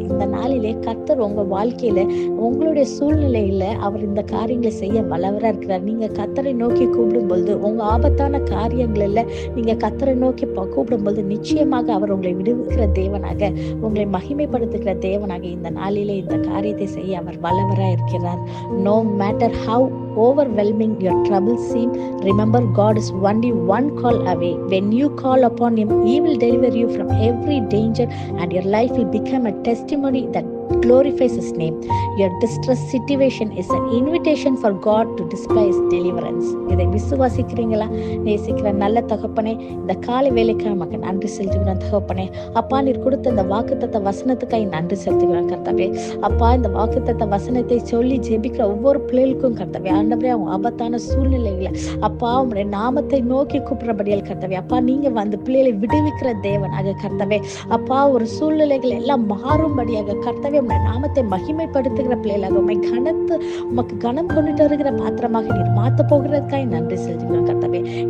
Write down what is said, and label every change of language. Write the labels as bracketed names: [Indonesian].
[Tamil] இந்த நாளிலே கர்த்தர் உங்க வாழ்க்கையில, உங்களுடைய சூழ்நிலையில அவர் இந்த காரியங்களை செய்ய வல்லவரா இருக்கிறார். நீங்க கர்த்தரை நோக்கி கூப்பிடும் பொழுது, உங்க ஆபத்தான காரியங்கள்ல நீங்க கர்த்தரை நோக்கி கூப்பிடும் பொழுது நிச்சயமாக அவர் உங்களை விடுவிக்கிற தேவனாக, உங்களை மகிமைப்படுத்துகிற தேவனாக இந்த நாளிலே இந்த காரியத்தை செய்ய அவர் வல்லவரா இருக்கிறார். [English] No matter how overwhelming your troubles seem, remember God is only one call away. When you call upon him, he will deliver you from every danger and your life will become a testimony that glorifies his name. Your distress situation is an invitation for God to display his deliverance. [Tamil] இதை விசுவாசிக்கிறீங்களா? நேசிக்கிற நல்ல தகப்பனே, இந்த காலை வேலைக்கு நமக்கு நன்றி செலுத்துகிறோம் தகப்பனே. அப்பா, நீர் கொடுத்த இந்த வாக்குத்தத்த வசனத்துக்காக நன்றி செலுத்துகிறோம் கர்த்தாவே. அப்பா, இந்த வாக்குத்தத்த வசனத்தை சொல்லி ஜெபிக்கிற ஒவ்வொரு பிள்ளைகளுக்கும் கர்த்தாவே, ஆண்டவரே, அவங்க ஆபத்தான சூழ்நிலைகளை அப்பா உங்களுடைய நாமத்தை நோக்கி கூப்பிடுறபடியால் கர்த்தாவே, அப்பா நீங்க வந்து பிள்ளைகளை விடுவிக்கிற தேவனாக கர்த்தாவே, அப்பா ஒரு சூழ்நிலைகள் எல்லாம் மாறும்படியாக கர்த்தாவே உங்களுடைய நாமத்தை மகிமைப்படுத்துகிற பிள்ளைகளாக உண்மை கனத்து உமக்கு கனம் கொண்டுட்டு வருகிற பாத்திரமாக நீர் மாத்த போகிறதுக்காக நன்றி செலுத்துகிறோம் கர்த்தாவே.